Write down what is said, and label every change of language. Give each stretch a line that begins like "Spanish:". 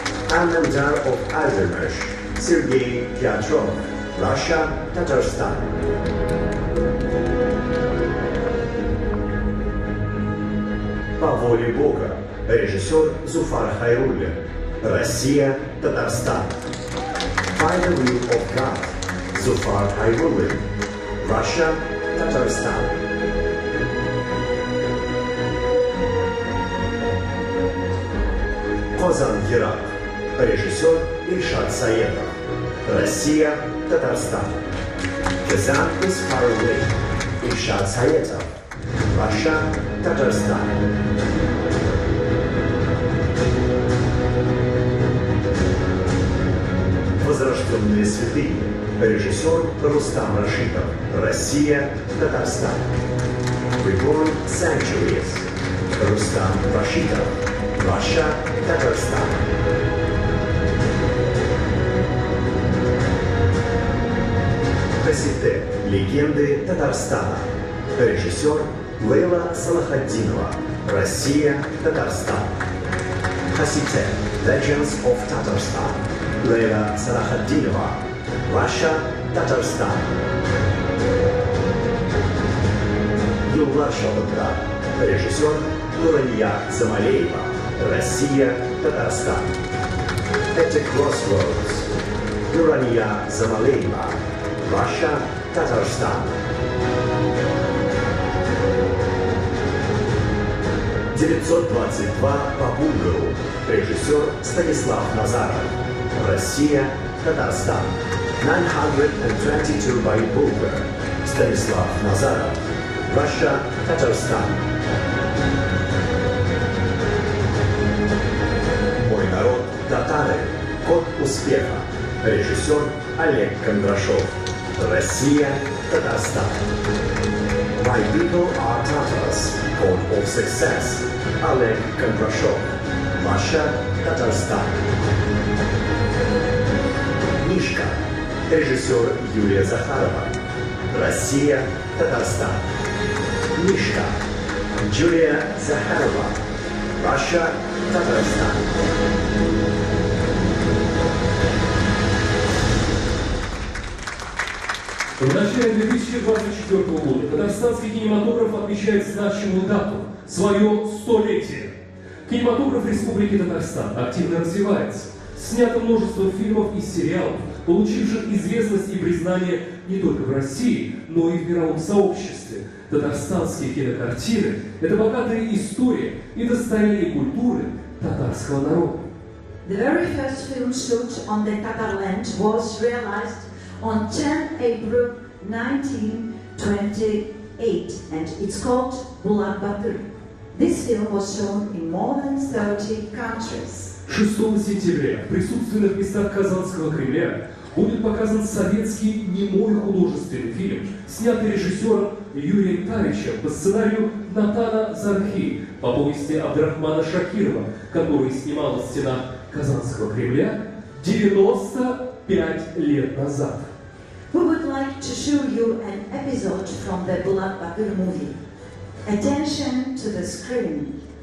Russian: Альмандар of Альдермиш. Сергей Киатров.
English: Russia, Татарстан.
Russian: «По воле Бога», режиссер Зуфар Хайруллин, Россия, Татарстан.
English: «By the Will of God», Зуфар Хайруллин, Russia, Татарстан.
Russian: «Kozan Герат», режиссер Ильшат Саедов, Россия, Татарстан.
English: «The Sun is Far Away», Ильшат Саедов, Russia, Татарстан.
Russian: «Возрожденные святые», режиссер Рустам Рашидов, Россия, Татарстан.
English: «Reborn Sanctuaries», Рустам Рашидов, Russia, Татарстан.
Russian: «Хасите. Легенды Татарстана», режиссер Лейла Салахаддинова, Россия, Татарстан. «Хасите.
English: Legends of Tatarstan», Лейла Салахаддинова, Russia, Татарстан.
Russian: «Юллар Шабадра», режиссер Нурания Замалеева, Россия, Татарстан.
English: «At the Crossroads», Нурания Замалеева, Russia, Татарстан.
Russian: 922 по Булгару, режиссер Станислав Назаров, Россия, Татарстан.
English: 922 by Bulgar, Станислав Назаров, Russia, Татарстан.
Russian: «Мой народ татары. Код успеха», режиссер Олег Кондрашов, Россия, Татарстан.
English: «My people are Tatars. Code of Success», Олег Кондрашов, Russia, Татарстан.
Russian: «Мишка», режиссер Юлия Захарова, Россия, Татарстан.
English: «Мишка», Юлия Захарова, Russia, Татарстан.
Russian: В начале 2024 года татарстанский кинематограф отмечает значимую дату – свое 100-летие. Кинематограф Республики Татарстан активно развивается. Снято множество фильмов и сериалов, получивших известность и признание не только в России, но и в мировом сообществе. Татарстанские кинокартины – это богатая история и достояние культуры татарского народа.
English: The very first film shoot on the Tatarland was realized on 10 April 1928, and it's called Bulat Batır. This film was shown in more than 30 countries.
Russian: 6 сентября в присутственных местах Казанского Кремля будет показан советский немой художественный фильм, снятый режиссером Юрием Тавичем по сценарию Натана Зархи по повести Абдрахмана Шакирова, который снимала стена Казанского Кремля 95 лет назад.
English: We would like to show you an episode from the Bulat Batır movie. Attention to the screen.